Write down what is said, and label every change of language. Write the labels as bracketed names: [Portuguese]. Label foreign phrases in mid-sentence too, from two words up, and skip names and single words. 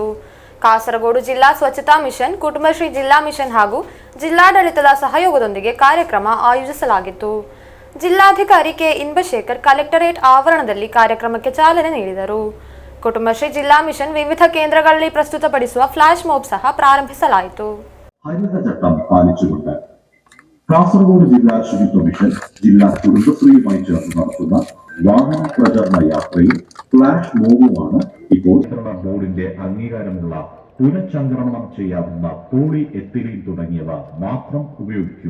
[Kannada] ಕಾಸರಗೋಡು ಜಿಲ್ಲಾ ಸ್ವಚ್ಛತಾ ಮಿಷನ್, ಕುಟುಂಬಶ್ರೀ ಜಿಲ್ಲಾ ಮಿಷನ್ ಹಾಗೂ ಜಿಲ್ಲಾಡಳಿತದ ಸಹಯೋಗದೊಂದಿಗೆ ಕಾರ್ಯಕ್ರಮ ಆಯೋಜಿಸಲಾಗಿತ್ತು. ಜಿಲ್ಲಾಧಿಕಾರಿ ಕೆ ಇನ್ಬಶೇಖರ್ ಕಲೆಕ್ಟರೇಟ್ ಆವರಣದಲ್ಲಿ ಕಾರ್ಯಕ್ರಮಕ್ಕೆ ಚಾಲನೆ ನೀಡಿದರು. ಕುಟುಂಬಶ್ರೀ ಜಿಲ್ಲಾ ಮಿಷನ್ ವಿವಿಧ ಕೇಂದ್ರಗಳಲ್ಲಿ ಪ್ರಸ್ತುತಪಡಿಸುವ ಫ್ಲಾಶ್ ಮಾಬ್ ಸಹ ಪ್ರಾರಂಭಿಸಲಾಯಿತು. [Malayalam] ഹരിത ചട്ടം പാലിച്ചുകൊണ്ട് കാസർഗോഡ് ജില്ലാ ശുചിത്വ മിഷൻ ജില്ലാ കുടുംബശ്രീയുമായി ചേർന്ന് നടത്തുന്ന വാഹന പ്രചരണ യാത്രയും ഫ്ലാഷ് മോബുമാണ് ഇപ്പോൾ ബോർഡിന്റെ അംഗീകാരമുള്ള പുനഃചംക്രമണം ചെയ്യാവുന്ന പോളി എത്തിലീൻ തുടങ്ങിയവ മാത്രം ഉപയോഗിക്കുക.